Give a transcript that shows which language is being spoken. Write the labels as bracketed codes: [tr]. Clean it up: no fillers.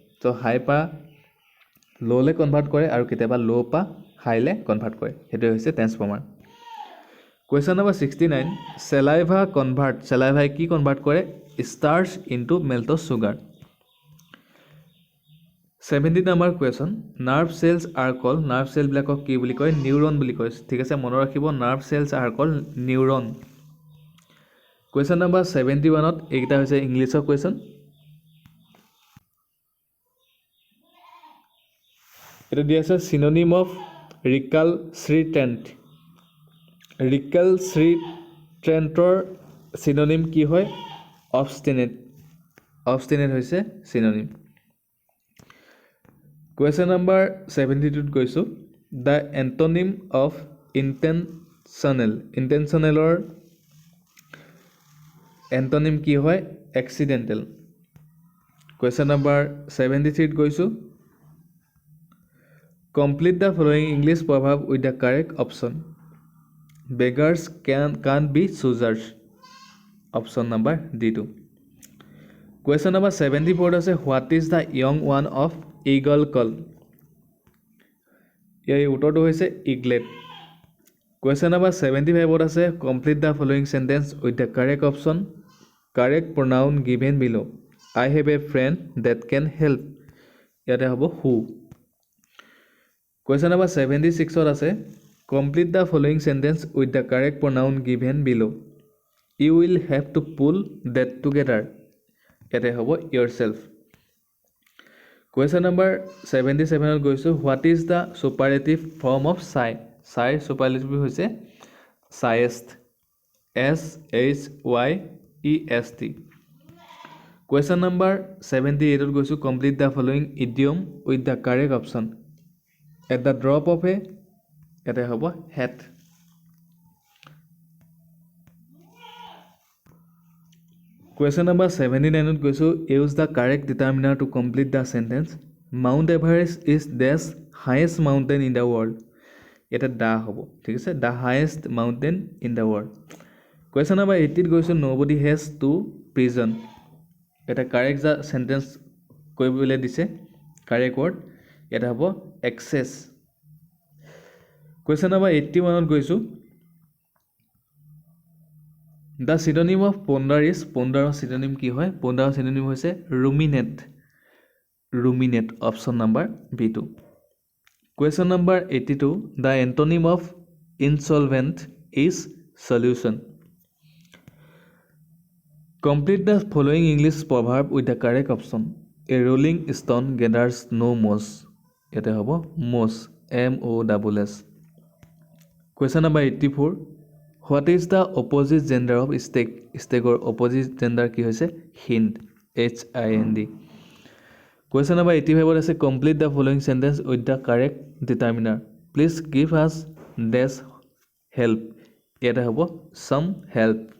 [as] So high পৰা lowলৈ convert কৰে আৰু কেতিয়াবা low পৰা highলৈ কনভাৰ্ট কৰে, সেইটো হৈছে ট্ৰেন্সফৰ্মাৰ. [en] Question number 69. [as] Saliva কি কনভাৰ্ট কৰে? [en] Starch into maltose sugar. 70 number question. Nerve cells are called, nerve cell [as] বিলাকক কি বুলি কয়? নিউৰন বুলি কয়, ঠিক আছে? মনত ৰাখিব, [en] nerve cells are called [as] neuron. Question number 71ত এইকেইটা হৈছে ইংলিছৰ কুৱেশ্যন. এটা দিয়া আছে চিনোনিম অফ ৰিকালচিট্ৰেণ্ট. ৰিকালচিট্ৰেণ্টৰ চিনোনিম কি হয়? অবষ্টিনেট. অবষ্টিনেট হৈছে চিনোনিম. [en] Question number 72ত গৈছোঁ. The antonym of intentional. [as] ইণ্টেনশ্যনেলৰ এণ্টনিম কি হয়? এক্সিডেণ্টেল. [en] Question number 73ত গৈছোঁ. Complete the following English proverb with the correct option. Beggars can't be choosers. Option number D2. Question number 74 আছে what is the young one of eagle called? [as] ইয়াৰ উত্তৰটো হৈছে eaglet. [en] Question number 75 আছে complete the following sentence with the correct option. Correct pronoun given below. I have a friend that can help. [as] ইয়াতে হ'ব [en] who. Question number 76 আছে complete the following sentence with the correct pronoun given below. You will have to pull that together. [as] ইয়াতে হ'ব [en] yourself. Question number 77ত গৈছোঁ. What is the superlative form of shy? Shy superlative হৈছে shyest. SHYEST. Question number 78ত গৈছোঁ. Complete the following idiom with the correct option. At the drop of a [as] ইয়াতে হ'ব [en] hat. Question number 79ত গৈছোঁ. Use the correct determiner to complete the sentence. Mount Everest is the highest mountain in the world. [as] ইয়াতে দা হ'ব, ঠিক আছে? [en] The highest mountain in the world. Question number 80ত গৈছোঁ. Nobody has to prison. [as] এটা correct sentence কৰিবলৈ দিছে, correct word. ইয়াতে হ'ব [en] excess. Question number 81ত গৈছোঁ. The synonym of ponder is, pondeৰৰ synonym কি হয়? Pondeৰৰ synonym হৈছে ruminate. Ruminate. Option number B2. Question number 82. The antonym of insolvent is solution. Complete the following English proverb with the correct option. A rolling stone gathers no moss [as] ইয়াতে হ'ব [en] moss MOSS question number 84 what is the opposite gender of stag ষ্টেকৰ opposite gender কি হৈছে hind HIND question number 85 আছে complete the following sentence with the correct determiner please give us dash help ইয়াতে হ'ব some help